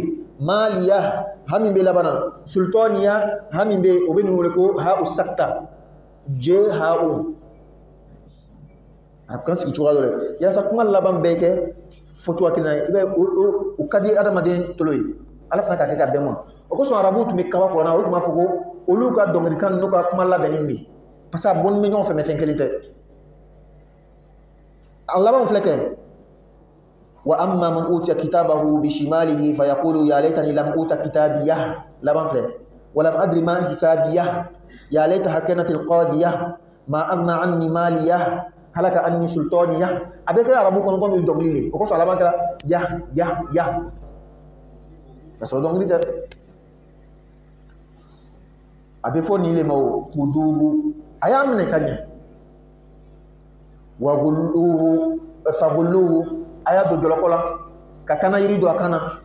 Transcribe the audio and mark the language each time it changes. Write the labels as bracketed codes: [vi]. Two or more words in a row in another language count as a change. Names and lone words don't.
[bm] yen maliya ha min bɛ laban na sultaniya ha min bɛ yen o bɛ nin wele ko [ar] هاء السكت [bm] je ha u arabukan sigi cogoya dɔ la yasa kuma laban bɛɛ kɛ fɔcogoya kelen na i bɛ o ka di adamaden tolo ye ala fana ka kɛ ka bɛn ma o kosɔn arabuw tun bɛ kaba kuranna olu tun b'a fɔ ko olu ka dɔnkilikan n'u ka kuma labɛnnen bɛ yen [fr] parce que [bm] a bɔnni bɛ ɲɔgɔn fɛ mɛ fɛn kelen tɛ a labanw filɛ kɛ wa [ar] أما من أوتي كتابه بشماله فيقول يا ليتني لم أوت كتابيه [bm] laban filɛ [ar] ولم أدر ما حسابيه يا ليتها كانت القاضية ما أغنى عني ماليه هلك عني سلطانيه [bm] a bɛ kɛ arabu kɔnɔ komi dɔnkili le o kosɔn a laban kɛra ya ka sɔrɔ dɔnkili tɛ a bɛ fɔ nin le ma o khuduhu a y'a minɛ ka ɲɛ [ar] وغلوه فغلوه [bm] a y'a don jɔlɔkɔ la ka kana yiri don a kan na